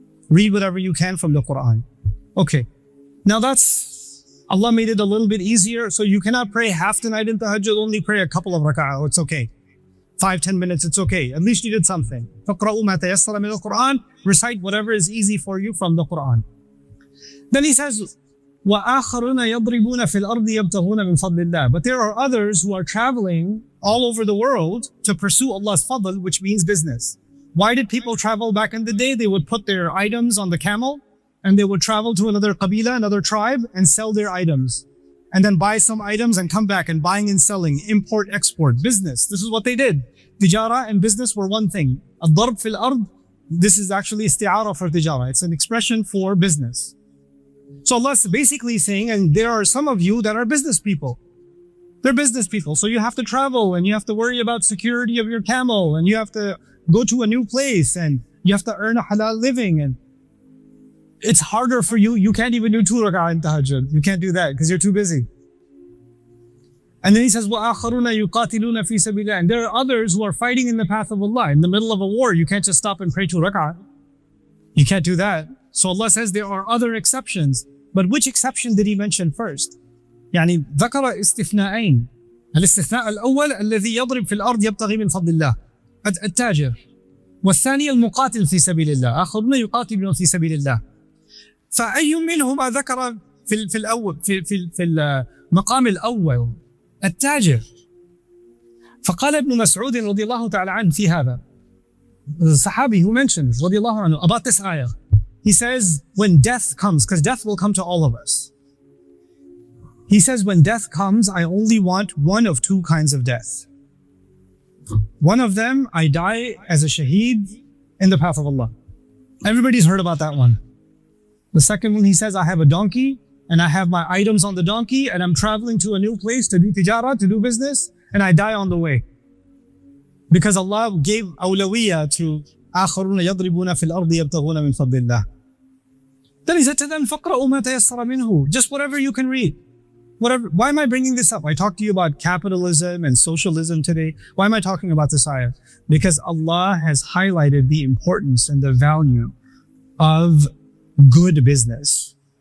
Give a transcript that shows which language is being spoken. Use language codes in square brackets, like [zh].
[en] Read whatever you can from the Quran. Okay. Now Allah made it a little bit easier. So you cannot pray half the night in tahajjud, only pray a couple of rak'ah. It's okay. 5-10 minutes, it's okay. At least you did something. [ar] فَقْرَأُوا مَا تَيَسَّرَ مِنَ الْقُرْآنِ. [en] Recite whatever is easy for you from the Quran. Then he says, [ar] وَآخَرُونَ يَضْرِبُونَ فِي الْأَرْضِ يَبْتَغُونَ مِنْ فَضْلِ اللَّهِ. [en] But there are others who are traveling all over the world to pursue Allah's fadl, which means business. Why did people travel back in the day? They would put their items on the camel and they would travel to another qabila, another tribe, and sell their items. And then buy some items and come back and buying and selling, import, export, business. This is what they did. Tijara and business were one thing. Ad-darb fil ard, this is actually isti'ara for tijara. It's an expression for business. So Allah is basically saying, and there are some of you that are business people. They're business people. So you have to travel and you have to worry about security of your camel and you have to go to a new place and you have to earn a halal living, and it's harder for you. You can't even do 2 rak'ah in tahajjud. You can't do that because you're too busy. And then he says, [ar] وَآخَرُونَ يُقَاتِلُونَ فِي سَبِيلِ اللَّهِ. [en] And there are others who are fighting in the path of Allah. In the middle of a war, you can't just stop and pray 2 rak'ah. You can't do that. So Allah says there are other exceptions. But which exception did he mention first? [ar] يعني ذكر استثناءين. الاستثناء الأول الذي يضرب في الأرض يبتغي من فضل الله التاجر، والثاني المقاتل في سبيل الله، آخرون يقاتلون في سبيل الله. فأي منهما ذكر في الأول في المقام الأول التاجر؟ فقال ابن مسعود رضي الله تعالى عنه في هذا، [en] the Sahabi who mentions [ar] رضي الله عنه [en] about this ayah, he says when death comes, because death will come to all of us. He says when death comes, I only want one of 2 kinds of death. One of them, I die as a shaheed in the path of Allah. Everybody's heard about that one. The second one, he says, I have a donkey and I have my items on the donkey and I'm traveling to a new place to do tijara, to do business, and I die on the way. Because Allah gave awlawiyya to [ar] آخرون يضربون في الأرض يبتغون من فضل الله. [en] Then he said to them, [ar] فَقْرَأُوا مَا تَيَسَّرَ مِنْهُ. [en] Just whatever you can read. Whatever. Why am I bringing this up? I talked to you about capitalism and socialism today. Why am I talking about this ayah? Because Allah has highlighted the importance and the value of good business.